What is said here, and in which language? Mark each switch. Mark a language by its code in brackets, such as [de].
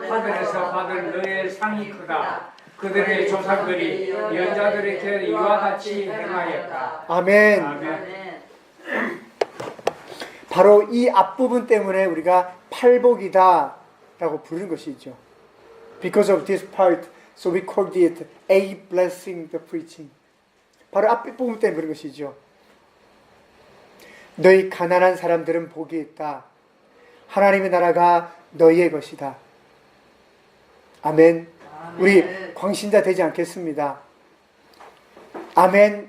[ko] 하늘에서 받을 너희의 상이 크다. 그들의 조상들이 연자들에게 이와 같이 행하였다. 아멘. 아멘. 바로 이 앞부분 때문에 우리가 팔복이다 라고 부르는 것이죠. [en] Because of this part, so we called it a blessing the preaching. [ko] 바로 앞부분 때문에 부르는 것이죠. 너희 가난한 사람들은 복이 있다. 하나님의 나라가 너희의 것이다. 아멘. 우리 광신자 되지 않겠습니다. 아멘.